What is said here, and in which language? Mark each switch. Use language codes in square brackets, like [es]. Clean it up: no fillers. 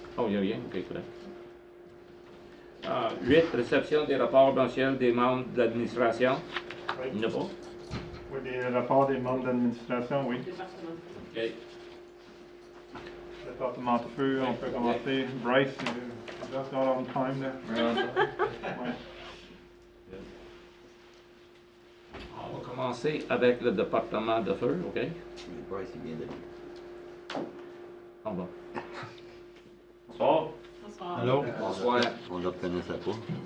[fr] Oh, il n'y a rien. OK, très bien. 8. Réception des rapports mensuels des membres de l'administration. Il n'y en a pas. Oui, les rapports des membres d'administration, oui. Département. OK. Département de feu, on peut commencer. [en] Bryce, just got on time there. [fr] Ouais. On va commencer avec le département de feu, OK? Mais Bryce, il vient de... On va. Bonsoir. Allô? Bonsoir. On ne le reconnaissait pas.